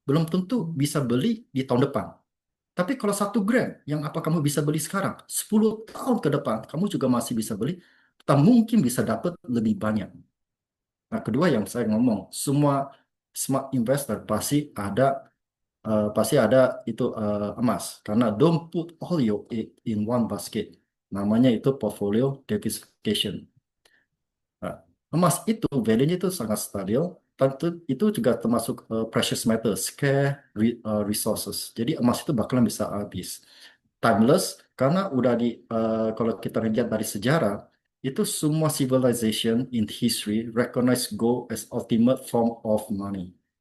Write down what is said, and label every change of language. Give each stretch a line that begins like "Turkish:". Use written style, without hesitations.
Indonesian: Belum tentu bisa beli di tahun depan. Tapi kalau 1 gram, yang apa kamu bisa beli sekarang? 10 tahun ke depan, kamu juga masih bisa beli. Tak mungkin bisa dapat lebih banyak. Nah, kedua yang saya ngomong, semua smart investor pasti ada itu emas. Karena
English: don't put all your egg in one basket.
Indonesian: Namanya itu portfolio diversification. Nah, emas itu value-nya itu sangat stabil. Tentu itu juga termasuk precious metals, resources. Jadi emas itu bakalan bisa habis. Timeless karena udah kalau kita lihat dari sejarah itu semua
English: civilization in history recognize gold as ultimate form of money.